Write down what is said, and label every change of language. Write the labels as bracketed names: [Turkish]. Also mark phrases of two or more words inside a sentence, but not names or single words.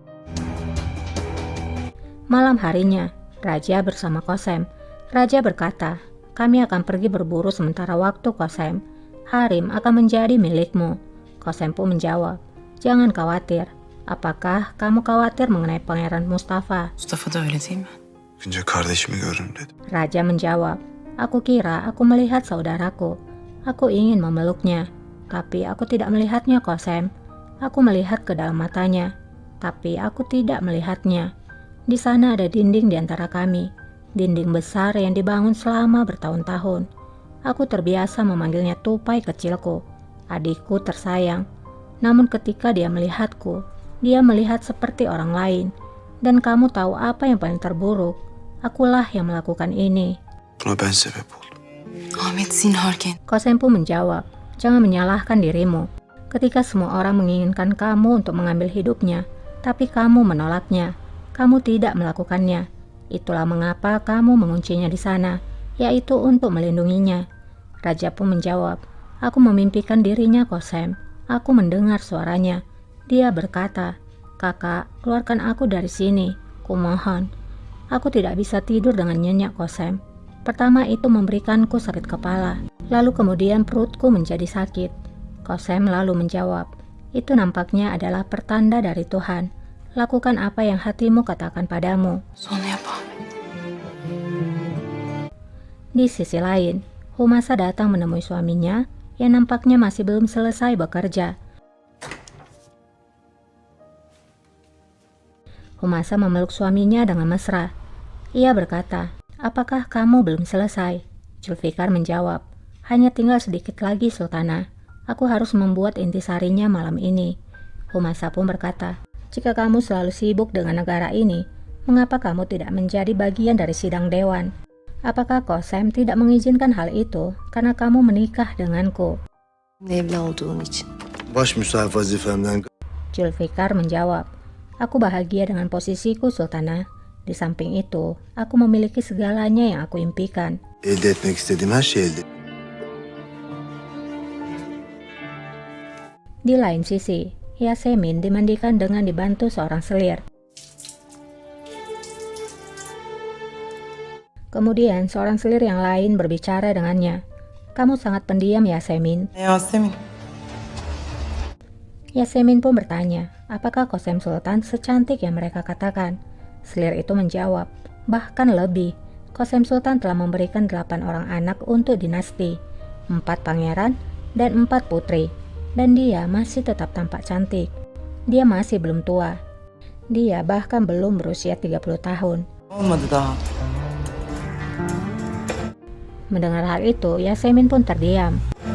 [Indonesian] Malam harinya, Raja bersama Kosem. Raja berkata, kami akan pergi berburu sementara waktu Kosem. Harim akan menjadi milikmu. Kosem pun menjawab, jangan khawatir. Apakah kamu khawatir mengenai Pangeran Mustafa? [Turkish] Mustafa da öyle değil mi? Önce kardeşimi görürüm dedim. [Indonesian] Raja menjawab, aku kira aku melihat saudaraku. Aku ingin memeluknya, tapi aku tidak melihatnya, Qasem. Aku melihat ke dalam matanya, tapi aku tidak melihatnya. Di sana ada dinding di antara kami, dinding besar yang dibangun selama bertahun-tahun. Aku terbiasa memanggilnya tupai kecilku, adikku tersayang. Namun ketika dia melihatku, dia melihat seperti orang lain. Dan kamu tahu apa yang paling terburuk? Akulah yang melakukan ini. [Turkish] Buna ben sebep oldum. Ahmet zinharken. [Indonesian] Qasem pun menjawab, jangan menyalahkan dirimu. Ketika semua orang menginginkan kamu untuk mengambil hidupnya, tapi kamu menolaknya, kamu tidak melakukannya. Itulah mengapa kamu menguncinya di sana, yaitu untuk melindunginya. Raja pun menjawab, aku memimpikan dirinya, Qasem. Aku mendengar suaranya. Dia berkata, kakak, keluarkan aku dari sini, kumohon. Aku tidak bisa tidur dengan nyenyak, Qasem. Pertama itu memberikanku sakit kepala, lalu kemudian perutku menjadi sakit. Qasem lalu menjawab, itu nampaknya adalah pertanda dari Tuhan. Lakukan apa yang hatimu katakan padamu. [Turkish] Sonra yap Ahmet. [Indonesian] Di sisi lain, Humasa datang menemui suaminya yang nampaknya masih belum selesai bekerja. Humasa memeluk suaminya dengan mesra. Ia berkata, apakah kamu belum selesai? Zulfikar menjawab, hanya tinggal sedikit lagi, Sultana. Aku harus membuat intisarinya malam ini. Humasa pun berkata, jika kamu selalu sibuk dengan negara ini, mengapa kamu tidak menjadi bagian dari sidang dewan? Apakah Qasem tidak mengizinkan hal itu karena kamu menikah denganku? [Turkish] Evli olduğum için. Baş müsahif vazifemden [Indonesian] Zulfikar menjawab, aku bahagia dengan posisiku, Sultana. Di samping itu, aku memiliki segalanya yang aku impikan. [Turkish] elde etmek istediğim her şeyi elde. [Indonesian] Di lain sisi, Yasemin dimandikan dengan dibantu seorang selir. Kemudian seorang selir yang lain berbicara dengannya. Kamu sangat pendiam, Yasemin. Yasemin. Yasemin pun bertanya, apakah Qasem Sultan secantik yang mereka katakan? Selir itu menjawab, bahkan lebih. Qasem Sultan telah memberikan 8 orang anak untuk dinasti, 4 pangeran dan 4 putri. Dan dia masih tetap tampak cantik. Dia masih belum tua. Dia bahkan belum berusia 30 tahun. [Turkish] Olmadı daha. [Indonesian] Mendengar hal itu, Yasemin pun terdiam.